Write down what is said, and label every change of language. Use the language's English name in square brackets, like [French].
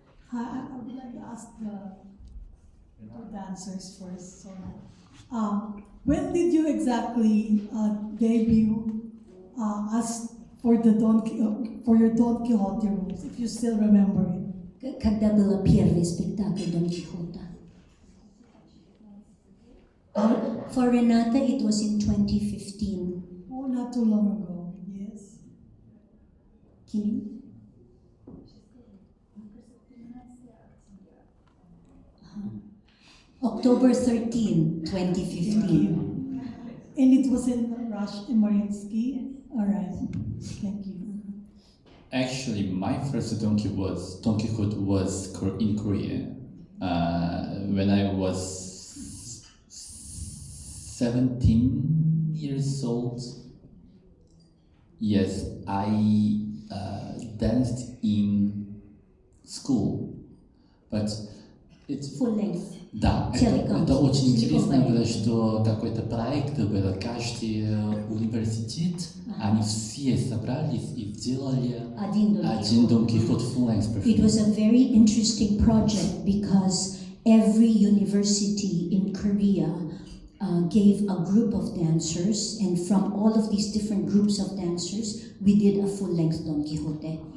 [English] Hi, I would like to ask the dancers first. When did you exactly debut as for your Don Quixote roles, if you still remember it? [Russian] Когда было первый спектакль Don Quixote? [English] For Renata, it was in 2015. Oh, not too long ago. Yes. Can you? October 13, 2015. And it was in Mariinsky. All right. Thank you. Actually, my first Don Quixote was in Korea. When I was 17 years old. Yes, I danced in school, but it's Full length. [Russian] Да, это очень интересно было, что какой-то проект был, каждый университет, они все собрались и сделали один Дон Кихот [English] full length performance. It was a very interesting project because every university in Korea gave a group of dancers, and from all of these different groups of dancers, we did a full length Don Quixote.